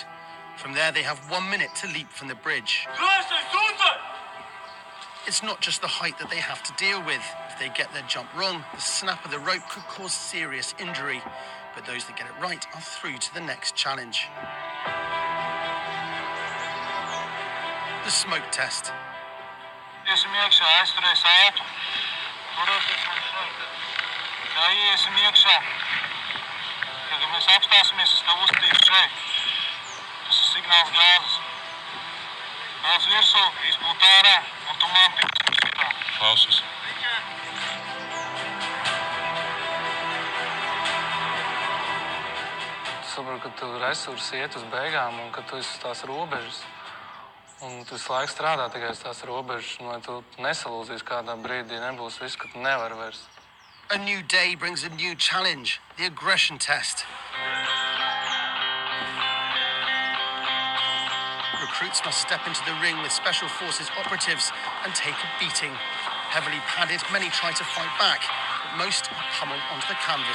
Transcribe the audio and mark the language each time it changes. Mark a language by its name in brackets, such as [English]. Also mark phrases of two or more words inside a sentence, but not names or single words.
[English] From there, they have 1 minute to leap from the bridge. It's not just the height that they have to deal with. If they get their jump wrong, the snap of the rope could cause serious injury. But those that get it right are through to the next challenge. The smoke test. [Latvian] Iesim iekšā, aizturēs ātru. Turēties man šeit. Tā iesim iekšā. Kad mēs apstāsimies, es tev uztīšu šeit. Tas ir signāls gāzes. Daudz virsū, izpūt ārā, un tu man tiks šitā. Klausies. Tu saproti, ka tu resursi iet uz beigām un ka tu esi uz tās robežas. Un tu visu laiku strādā tikai uz tās robežas, un vai tu nesalūzīs kādā brīdī, nebūs viss, ka tu nevari vairs. [English] A new day brings a new challenge, the aggression test. Recruits must step into the ring with Special Forces operatives and take a beating. Heavily padded, many try to fight back, but most are pummeled onto the canvas.